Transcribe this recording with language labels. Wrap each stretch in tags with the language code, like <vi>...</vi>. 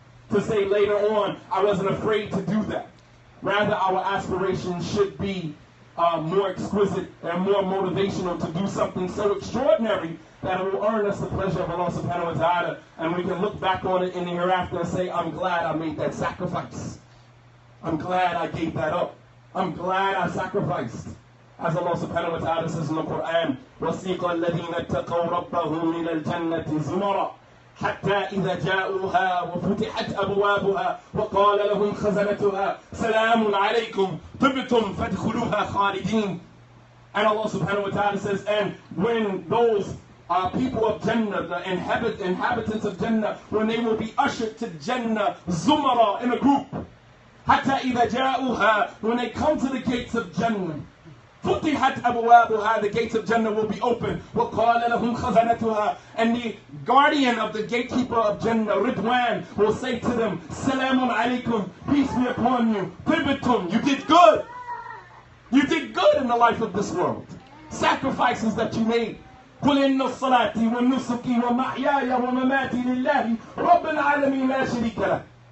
<en>To say later on, I wasn't afraid to do that. Rather, our aspirations should be more exquisite and more motivational to do something so extraordinary that it will earn us the pleasure of Allah subhanahu wa ta'ala, and we can look back on it in the hereafter and say, I'm glad I made that sacrifice. I'm glad I gave that up. I'm glad I sacrificed. As Allah subhanahu wa ta'ala says in the Quran,</en> <ar>وَسِيقَ الَّذِينَ اتَّقَوْا رَبَّهُمْ مِنَ الْجَنَّةِ زُمَرًا حتى إذا جاءوها وفتحت أبوابها وقال لهم خزنتها سلام عليكم طبتم فادخلوها خالدين.</ar> <en>And Allah subhanahu wa ta'ala says, and when those people of Jannah, the inhabitants of Jannah, when they will be ushered to Jannah, Zumara, in a group,</en> <ar>حتى إذا جاءوها,</ar> <en>when they come to the gates of Jannah,</en> <ar>فتحت أبوابها,</ar> <en>the gates of Jannah will be open.</en> <ar>وقال لهم خزنتها,</ar> <en>and the guardian of the gatekeeper of Jannah, Ridwan, will say to them, Salamun alaykum, peace be upon you. Tibitum, you did good. You did good in the life of this world. Sacrifices that you made.</en> <ar>قل إن الصلاة ونسكي ومحياي ومماتي لله رب العالمين لا شريك له.</ar>